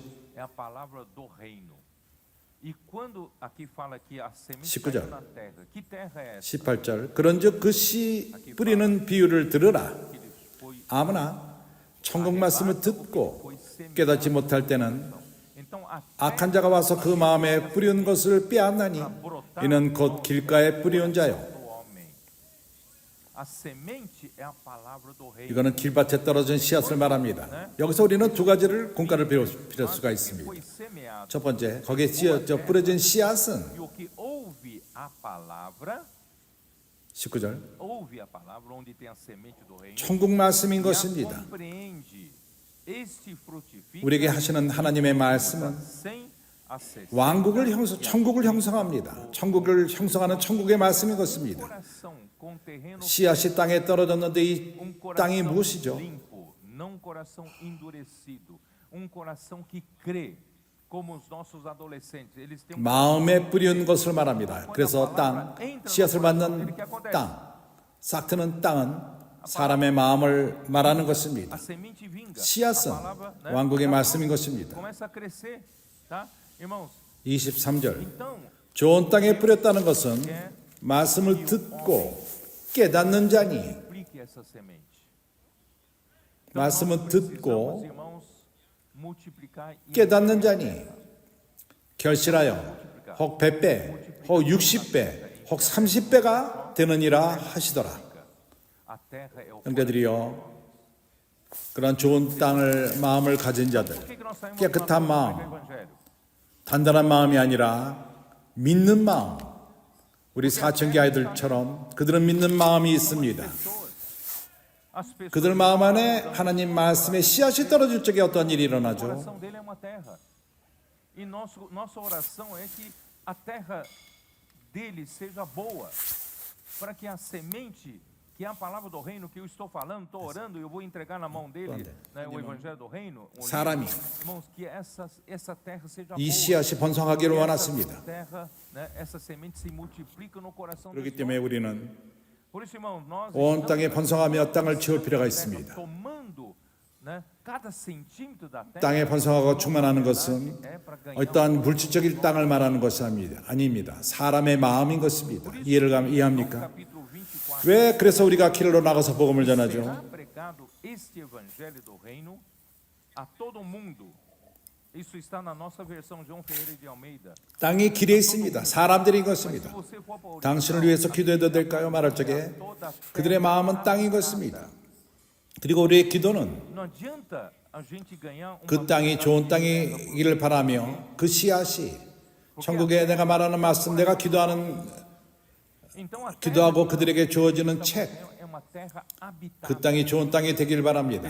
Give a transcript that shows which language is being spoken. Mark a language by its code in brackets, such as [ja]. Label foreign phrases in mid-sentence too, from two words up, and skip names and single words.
[pt] é a palavra do reino. E quando aqui fala que a semente [ko] 19절. [pt] caiu na terra, que terra é essa? [ko] 18절 그런즉 그 씨 뿌리는 비유를 들으라. [pt] Que lhes foi [ko] 아무나 천국 말씀을 듣고 깨닫지 못할 때는 [pt] Então a [ko] 악한 자가 와서 그 마음에 뿌리운 것을 빼앗나니 이는 곧 길가에 뿌리운 자요. [pt] do homem. A semente é a palavra do reino. [ko] 이거는 길밭에 떨어진 씨앗을 말합니다. 여기서 우리는 두 가지를 공과를 배울 수가 [pt] Que [ko] 있습니다. [pt] foi semeado. [ko] 첫 번째, 거기에 뿌려진 씨앗은 [pt] E o que ouve a palavra, [ko] 19절 [pt] ouve a palavra onde tem a semente do reino. [ko] 천국 말씀인 [pt] E a [ko] 것입니다. [pt] compreende. Este frutifica [ko] 우리에게 하시는 하나님의 말씀은 [pt] sem acessar. [ko] 왕국을 천국을 형성합니다. 천국을 형성하는 천국의 말씀인 것입니다. [pt] Coração com terreno [ko] 씨앗이 땅에 떨어졌는데 이 땅이 [pt] coração [ko] 무엇이죠? [pt] limpo, não um coração endurecido, coração que crê, como os nossos adolescentes. Eles têm [ko] 마음에 뿌리운 것을 말합니다. 그래서 땅, 씨앗을 받는 땅, 싹트는 땅은 사람의 마음을 말하는 것입니다. [pt] a semente vinga. [ko] 씨앗은 [pt] A palavra, né, [ko] 왕국의 말씀인 것입니다. [pt] começa a crescer, tá? Irmãos, [ko] 23절 [pt] então, [ko] 좋은 땅에 뿌렸다는 것은 말씀을 듣고 깨닫는 자니 [pt] aplique essa semente. [ko] 말씀을 [pt] Precisamos, [ko] 듣고 [pt] irmãos, multiplicar e [ko] 깨닫는 자니 결실하여 혹 100배, 혹 60배, 혹 30배가 되느니라 하시더라. [pt] a terra é o [ko] 형제들이여 그런 좋은 땅을 마음을 가진 자들 [pt] Por que nós saímos [ko] 깨끗한 [pt] do [ko] 마음, [pt] Evangelho? [ko] 단단한 마음이 아니라 믿는 마음, 우리 사춘기 아이들처럼 그들은 믿는 마음이 있습니다. 그들 마음 안에 하나님 말씀의 씨앗이 떨어질 적에 어떤 일이 일어나죠? [pt] E nossa oração é que a terra dele seja boa, para que a semente, que é a palavra do reino que eu estou falando, estou orando e eu vou entregar na mão dele, né, o evangelho do reino. [ko] 사람이 [pt] Irmãos, que essa terra seja [ko] 이 [pt] boa. [ko] 씨앗이 번성하기를 [pt] Que [ko] 원하십니다. [pt] essa terra, né, essa semente se multiplica no coração [ko] 그렇기 [pt] dos [ko] 때문에 [pt] homens. [ko] 우리는 [pt] Por isso, irmão, nós [ko] 온 땅에 [pt] estamos [ko] 번성하며 땅을 지울 필요가 있습니다. [pt] tomando, né, cada centímetro da terra. [ko] 땅에 번성하고 충만하는 것은 어떠한 물질적인 땅을 말하는 것이 아닙니다. 사람의 마음인 것입니다. 이해합니까? 왜 그래서 우리가 길로 나가서 복음을 전하죠? [pt] Pregado este evangelho do reino a todo mundo. Isso está na nossa versão João Ferreira de Almeida. [ko] 땅이 길에 있습니다. 사람들인 것입니다. 당신을 위해서 기도해도 될까요? 말할 적에 그들의 마음은 땅인 것입니다. 그리고 우리의 기도는 그 땅이 좋은 땅이기를 바라며 그 씨앗이 천국에 내가 말하는 말씀, 내가 기도하고 그들에게 주어지는 책, 그 땅이 좋은 땅이 되길 바랍니다.